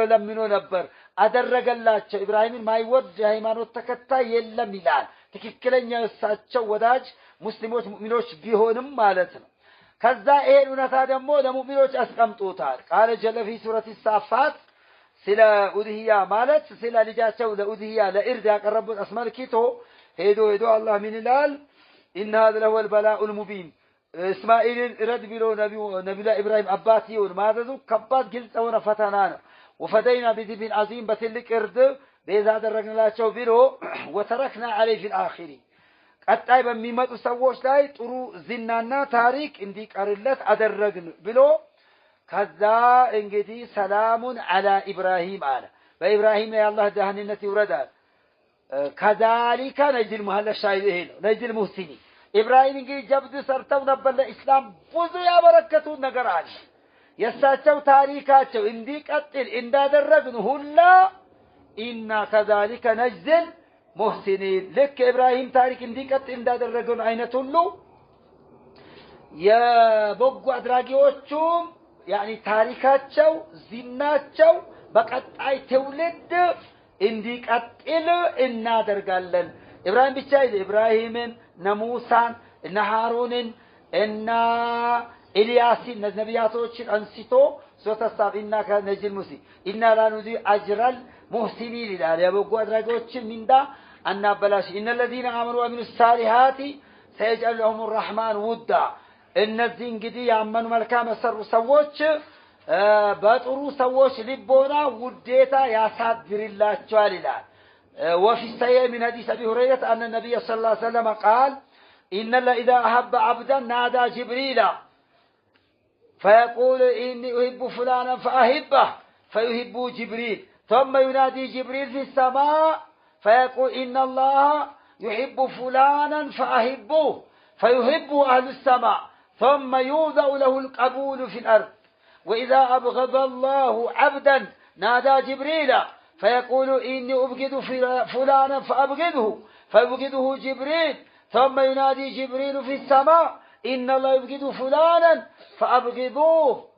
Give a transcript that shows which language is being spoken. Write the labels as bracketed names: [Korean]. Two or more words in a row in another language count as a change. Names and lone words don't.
[Amharic] ለምኖ ነበር አደረገላቸው ኢብራሂምን ማይወድ ሃይማኖት ተከታይ የለም ይላል ትክክለኛ እሳቸው ወዳጅ ሙስሊሞች ሙእሚኖች ቢሆንም ማለት ነው ከዛ ይሄን ኡነታ ደግሞ ለሙእሚኖች አስቀምጦታል [Arabic] قال جل في سورة الصافات [Amharic] ስለ ኡድሂያ ማለት ስለ ልጃቸው ለኡድሂያ ለኢርድ ያቀረቡት አስመልክቶ ሄዶ አላህ ምን ይላል [Arabic] إن هذا هو البلاء المبين [Amharic] እስማኤልን ረድ ብሎ ነብዩ ኢብራሂም አባቲውን ማዘዙ ከባድ ግልጽ ሆነ ፈተና ነው [Arabic] وفديناه بذبح عظيم [Amharic] በትልቅ እርድ ቤዛ አደረግንላቸው ብሎ [Arabic] وتركنا عليه في الاخرين [Amharic] ቀጣይ በሚመጡ ሰዎች ላይ ጥሩ ዝናና ታሪክ እንዲቀርለት አደረግን ብሎ ከዛ እንግዲህ [Arabic] سلام على [Amharic] ኢብራሂም አለ በኢብራሂም ላይ አላህ ደህንነት ይወረዳል [Arabic] كذلك نجد المهلا الشاهد هنا نجد المحسنين [Amharic] ኢብራሂም እንግዲህ ጀብድ ሰርተው ነበር ለኢስላም ብዙ ያበረከቱት ነገር አለ የሳቸው ታሪካቸው እንዲቀጥል እንዳደረግን ሁላ [Arabic] إنا كذلك نجد المحسنين [Amharic] ልክ ኢብራሂም ታሪክ እንዲቀጥል እንዳደረገን አይነት ሁሉ የበጎ አድራጊዎቹም يعني ታሪካቸው ዝናቸው በቀጣይ ትውልድ እንዲቀጥል እናደርጋለን ኢብራሂም ብቻ ኢብራሂምን ነሙሳን እና ሃሩንን እና ኢልያስን ነቢያቶችን አንስቶ ሶተሳቢና ከነጅል ሙሲ [Arabic] إنا لا نضيع أجر المحسنين [Amharic] ይላል የበጎ አድራጊዎችን ሚንዳ አናበላሽ [Arabic] إن الذين آمنوا وعملوا الصالحات سيجعل لهم الرحمن ودا [Amharic] እነዚህ እንግዲህ ያመኑ መልካም የሰሩ ሰዎች በጥሩ ሰዎች ልቦና ውዴታ ያሳድርላቸዋል ይላል وفي [Arabic] الصحيح من حديث أبي هريرة أن النبي صلى الله عليه وسلم قال إن الله إذا أحب عبدا نادى جبريل فيقول إني أحب فلانا فأحبه فيحب جبريل ثم ينادي جبريل في السماء فيقول إن الله يحب فلانا فأحبه فيحبه أهل السماء ثم يوضع له القبول في الأرض وإذا أبغض الله عبدا نادى جبريل فيقول إني أبغض فلانا فأبغضه فيبغضه جبريل ثم ينادي جبريل في السماء إن الله يبغض فلانا فأبغضوه